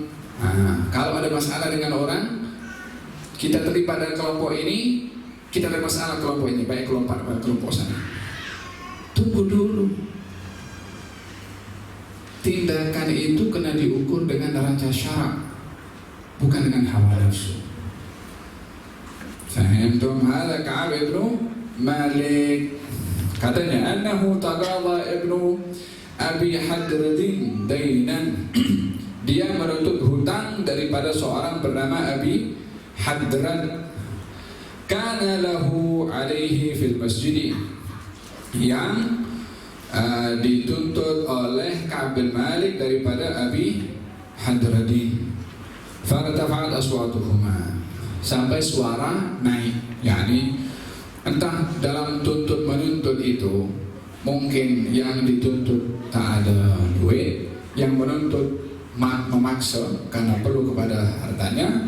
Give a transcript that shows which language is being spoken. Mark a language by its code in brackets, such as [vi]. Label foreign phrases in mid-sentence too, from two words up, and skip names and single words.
[ms] Kalau ada masalah dengan orang, kita terlibat dalam kelompok ini, kita ada masalah kelompok ini, baik kelompok sana. Tunggu dulu. Tindakan itu kena diukur dengan raja syarak. bukan dengan hawa nafsu. Fahimtum? [ar] هذا كعب بن مالك. Katanya أنه تقاضى ابن أبي حدرد دينا. [ms] Dia menuntut hutang daripada seorang bernama Abi Hadrad. [ar] كان له عليه في المسجد, [ms] yang dituntut oleh Ka'ab bin Malik daripada Abi Hadradin. [ar] فارتفعت أصواتهما, [ms] sampai suara naik. Yani entah dalam tuntut menuntut itu mungkin yang dituntut tak ada duit, yang menuntut memaksa karena perlu kepada hartanya.